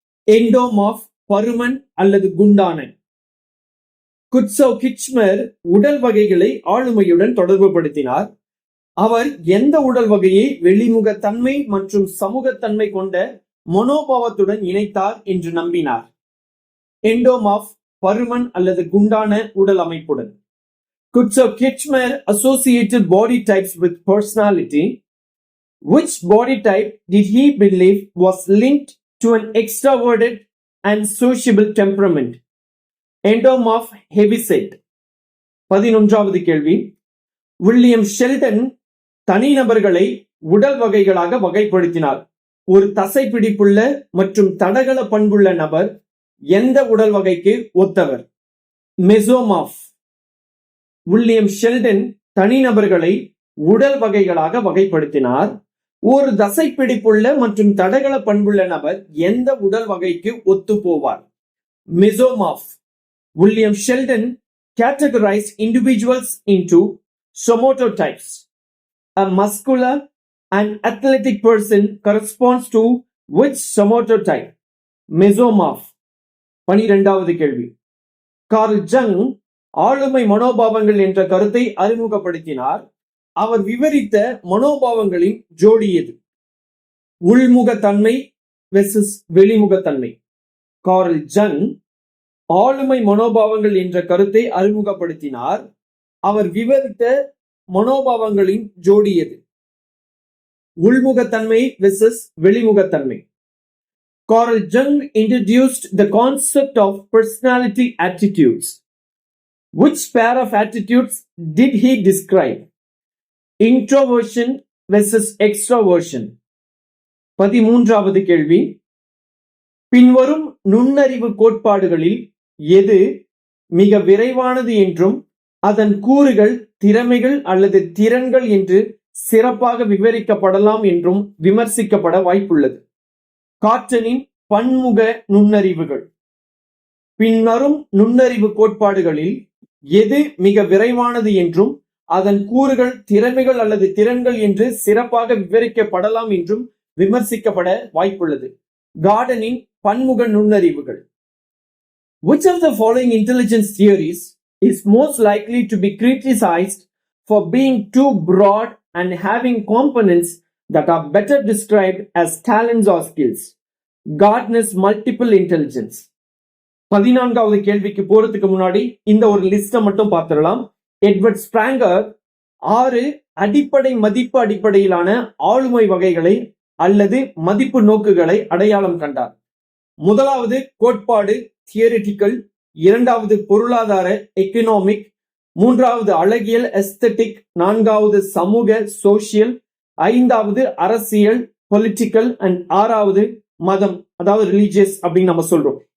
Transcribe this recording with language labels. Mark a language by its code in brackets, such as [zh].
[ta] Endomorph, பருமன் அல்லது குண்டான. குட்சோ கிட்ச்மர் உடல் வகைகளை ஆளுமையுடன் தொடர்புபடுத்தினார். அவர் எந்த உடல் வகையை வெளிமுகத்தன்மை மற்றும் சமூகத்தன்மை கொண்ட மனோபாவத்துடன் இணைத்தார் என்று நம்பினார்? எண்டோமார்ஃப், பருமன் அல்லது குண்டான உடல் அமைப்புடன். [en] Kutsov Kitchmer associated body types with personality. Which body type did he believe was linked to an extroverted and sociable temperament? Endomorph, heavyset. [ta] 11வது கேள்வி, வில்லியம் ஷெல்டன் தனிநபர்களை உடல் வகைகளாக வகைப்படுத்தினார். ஒரு தசை பிடிப்புள்ள மற்றும் தடகள பண்புள்ள நபர் எந்த உடல் வகைக்கு ஒத்தவர்? மெசோமார்ஃப். வில்லியம் ஷெல்டன் தனிநபர்களை உடல் வகைகளாக வகைப்படுத்தினார். ஒரு தசை பிடிப்புள்ள மற்றும் தடகள பண்புள்ள நபர் எந்த உடல் வகைக்கு ஒத்து போவார்? [en] Mesomorph. William Sheldon categorized individuals into somatotypes. A muscular and athletic person corresponds to which somatotype? Mesomorph. [ta] 12வது கேள்வி, கார்ல் ஜங் ஆளுமை மனோபாவங்கள் என்ற கருத்தை அறிமுகப்படுத்தினார். அவர் விவரித்த மனோபாவங்களின் ஜோடி எது? உள்முகத்தன்மை வெர்சஸ் வெளிமுகத்தன்மை. கார்ல் ஜங் ஆளுமை மனோபாவங்கள் என்ற கருத்தை அறிமுகப்படுத்தினார். அவர் விவரித்த மனோபாவங்களின் ஜோடி எது? உள்முகத்தன்மை versus வெளிமுகத்தன்மை. [en] Carl Jung introduced the concept of personality attitudes. Which pair of attitudes did he describe? Introversion versus extroversion. [ta] 13வது கேள்வி, பின்வரும் நுண்ணறிவு கோட்பாடுகளில் எது மிக விரைவானது என்றும் அதன் கூறுகள் திறமைகள் அல்லது திறன்கள் என்று சிறப்பாக விவரிக்கப்படலாம் என்றும் விமர்சிக்கப்பட வாய்ப்புள்ளது? கார்ட்டனின் பன்முக நுண்ணறிவுகள். பின்வரும் நுண்ணறிவு கோட்பாடுகளில் எது மிக விரைவானது என்றும் அதன் கூறுகள் திறமைகள் அல்லது திறன்கள் என்று சிறப்பாக விவரிக்கப்படலாம் என்றும் விமர்சிக்கப்பட வாய்ப்புள்ளது? கார்டனின் பன்முக நுண்ணறிவுகள். [en] Which of the following intelligence theories is most likely to be criticized for being too broad and having components that are better described as talents or skills? Gardner's multiple intelligence. [ta] 14வது கேள்விக்கு போறதுக்கு முன்னாடி இந்த ஒரு லிஸ்ட மட்டும் பார்த்துடலாம். எட்வர்ட் ஸ்பிராங்கர் 6 அடிப்படை மதிப்பு அடிப்படையிலான ஆளுமை வகைகளை அல்லது மதிப்பு நோக்குகளை அடையாளம் கண்டார். முதலாவது கோட்பாடு தியரிட்டிக்கல், இரண்டாவது பொருளாதார எக்கனாமிக், மூன்றாவது அழகியல் எஸ்தெட்டிக், நான்காவது சமூக சோசியல், ஐந்தாவது அரசியல் பொலிட்டிக்கல் அண்ட் ஆறாவது மதம் அதாவது ரிலீஜியஸ் அப்படின்னு நம்ம சொல்றோம்.